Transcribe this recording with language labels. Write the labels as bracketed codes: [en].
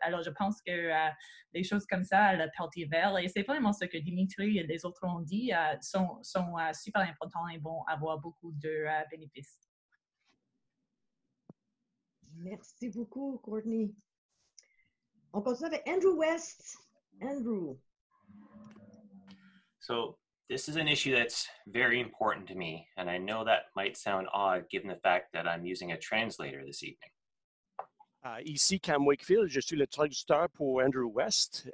[fr] Alors je pense que les choses comme ça, le Parti vert, et c'est vraiment ce que Dimitri et les autres ont dit, sont super importants et vont avoir beaucoup de bénéfices. Merci beaucoup, Courtney. On continue avec Andrew West. Andrew. [en] So this is an issue that's very important to me, and I know that might sound odd given the fact that I'm using a translator this evening. [fr] Ici, Cam Wakefield, je suis le traducteur pour Andrew West.